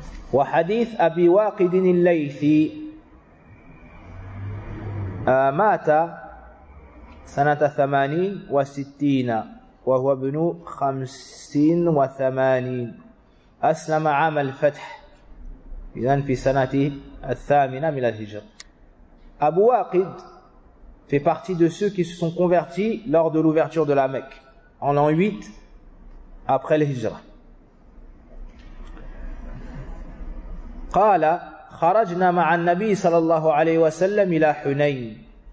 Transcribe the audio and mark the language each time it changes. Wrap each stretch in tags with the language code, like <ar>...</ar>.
<ar>Wa hadith Abi Waqid al-Laythi Mata Sanata 68 وهو ابن 85 أسلم عام الفتح إذن في سنته الثامنة من الهجرة.</ar> <fr>Abu Waqid fait partie de ceux qui se sont convertis lors de l'ouverture de la Mecque en l'an 8 après l'Hijra.</fr> <ar>قال خرجنا مع النبي صلى الله عليه وسلم إلى حنين.</ar>